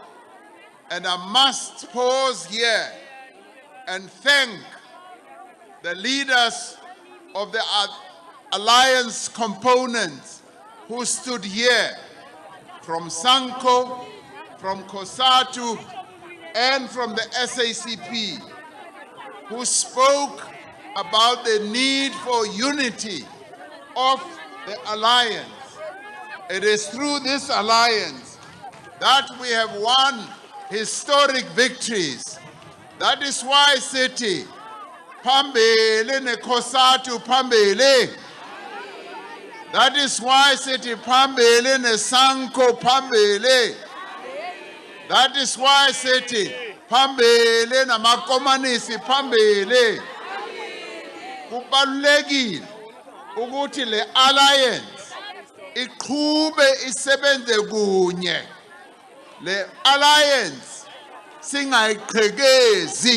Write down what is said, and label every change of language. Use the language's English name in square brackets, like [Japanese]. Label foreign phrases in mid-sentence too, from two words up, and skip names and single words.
[English] And I must pause here and thank the leaders of the alliance components who stood here, from SANCO, from COSATU, and from the SACP, who spoke about the need for unity of the alliance. It is through this alliance that we have won historic victories. That is why [Xhosa] sithi phambili neCOSATU phambili. [English] That is why [Xhosa] sithi phambili neSANCO phambili. [English] That is why [Xhosa] sithi phambili namakomanisi phambili. Kubalulekile ukuthi le alliance iqhube isebenze kunye. Le alliance singayiqhekezi.